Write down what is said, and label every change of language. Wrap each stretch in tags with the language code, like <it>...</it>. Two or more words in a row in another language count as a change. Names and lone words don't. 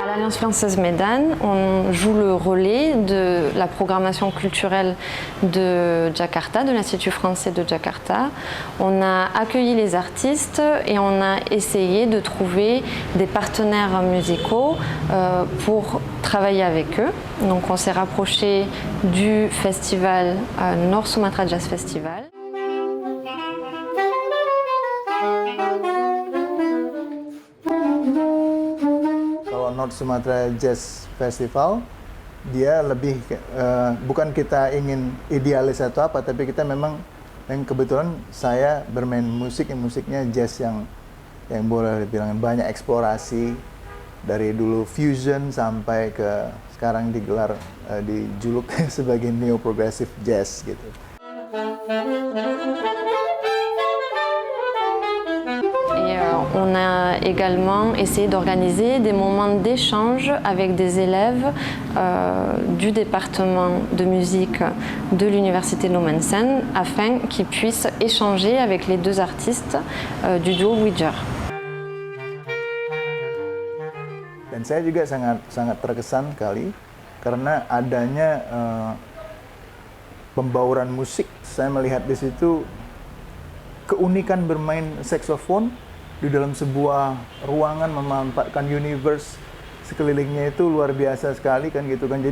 <fr>Alliance française Médane, on joue le relais de la programmation culturelle de Jakarta, de l'Institut français de Jakarta. On a accueilli les artistes et on a essayé de trouver des partenaires musicaux pour travailler avec eux. Donc on s'est rapproché du festival Nord Sumatra Jazz Festival.</fr> <id>Kalau North Sumatra Jazz Festival, dia lebih bukan kita ingin idealis atau apa, tapi kita memang yang kebetulan saya bermain musik, musiknya jazz yang boleh dibilang banyak eksplorasi dari dulu fusion sampai ke sekarang digelar dijuluk sebagai</id> <en>neo progressive jazz</en> <id>gitu.</id> <fr>On a également essayé d'organiser des moments d'échange avec des élèves du département de musique de l'université Nomensen afin qu'ils puissent échanger avec les deux artistes du duo Ouija.</fr> <id>Dan saya juga sangat terkesan kali karena adanya pembauran musik. Saya melihat di situ keunikan bermain saksofon di dalam sebuah ruangan memanfaatkan universe sekelilingnya itu luar biasa sekali kan gitu kan.</id>